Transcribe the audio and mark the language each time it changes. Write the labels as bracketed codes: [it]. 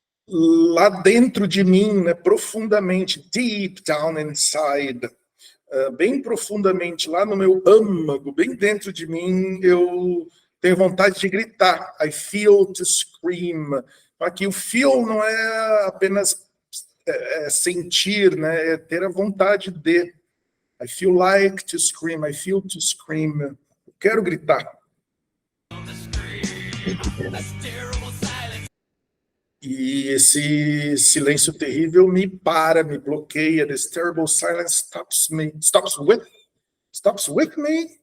[pt] Lá dentro de mim, né, profundamente, [en] deep down inside, [pt] bem profundamente, lá no meu âmago, bem dentro de mim, eu tenho vontade de gritar. [en] I feel to scream. [pt] Aqui o feel não é apenas sentir, né, é ter a vontade de. [en] I feel like to scream, I feel to scream. [pt] Eu quero gritar. E esse silêncio terrível me para, me bloqueia. [en] This terrible silence stops with me.